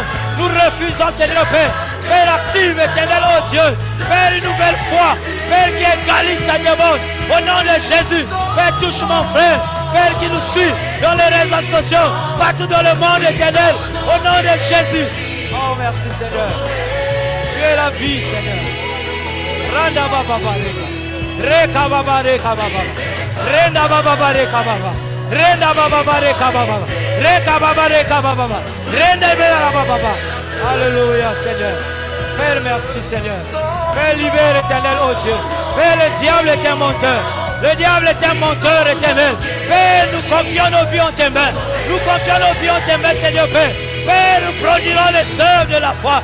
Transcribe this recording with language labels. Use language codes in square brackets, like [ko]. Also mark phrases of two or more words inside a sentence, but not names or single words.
[fr] Nous refusons, Seigneur Père. Père, active, éternel, oh Dieu. Père, une nouvelle foi. Père, qui égalise ta demande. Au nom de Jésus. Père, touche mon frère. Père, qui nous suit dans les réseaux sociaux. Partout dans le monde, éternel. Au nom de Jésus. Oh, merci, Seigneur. Tu es la vie, Seigneur. Randa baba reka baba reka baba. Renda baba reka baba. Renda baba reka baba. Reka baba reka baba. Renda baba. Alléluia, Seigneur. Père, merci, Seigneur. Père, libère, éternel, oh Dieu. Père, le diable est un menteur. Le diable est un menteur, éternel. Père, nous confions nos vies en tes mains. Nous confions nos vies en tes mains, Seigneur Père. Père, nous produirons les œuvres de la foi.